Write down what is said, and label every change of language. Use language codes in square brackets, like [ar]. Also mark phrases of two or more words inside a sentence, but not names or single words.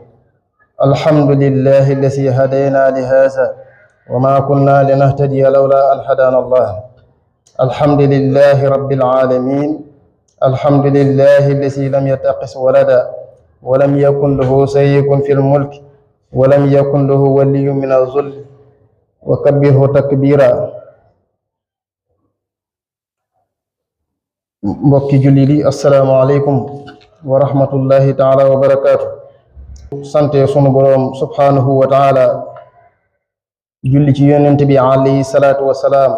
[ar] الحمد لله الذي هدينا لهذا وما كنا لنهتدي لولا أن هدانا الله. الحمد لله رب العالمين، الحمد لله الذي لم يتخذ ولدا ولم يكن له شريك في الملك ولم يكن له ولي من الذل وكبره تكبيرا. [wo] mbokki julli di [ar] السلام عليكم ورحمة الله تعالى وبركاته. [wo] sante sunu boroom [ar] سبحانه وتعالى, [wo] julli ci yonent bi [ar] عليه الصلاة والسلام.